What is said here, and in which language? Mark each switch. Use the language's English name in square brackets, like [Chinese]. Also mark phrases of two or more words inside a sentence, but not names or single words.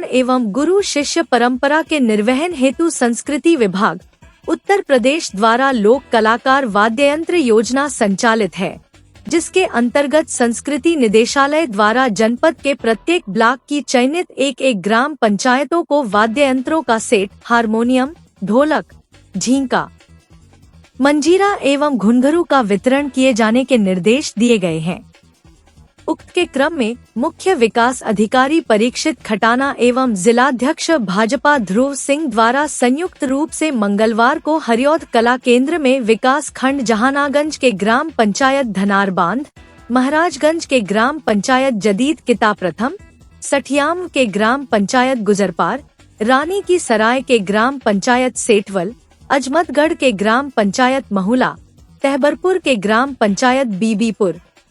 [Hindi] एवं गुरु शिष्य परंपरा के निर्वहन हेतु संस्कृति विभाग, उत्तर प्रदेश द्वारा लोक कलाकार वाद्ययंत्र योजना संचालित है, जिसके अंतर्गत संस्कृति निदेशालय द्वारा जनपद के प्रत्येक ब्लॉक की चयनित एक ग्राम पंचायतों को वाद्ययंत्रों का सेट, हारमोनियम, ढोलक, झींका, मंजीरा एवं घुंघरू का वितरण किए जाने के निर्देश दिए गए हैं। उक्त के क्रम में मुख्य विकास अधिकारी परीक्षित खटाना एवं जिलाध्यक्ष भाजपा ध्रुव सिंह द्वारा संयुक्त रूप से मंगलवार को हरिऔध कला केंद्र में विकास खंड जहानागंज के ग्राम पंचायत धनार बांध, महाराजगंज के ग्राम पंचायत जदीद किता प्रथम, सठियाम के ग्राम पंचायत गुजरपार, रानी की सराय के ग्राम पंचायत सेठवल, अजमतगढ़ के ग्राम पंचायत महुला, तहबरपुर के ग्राम पंचायत बीबीपुर,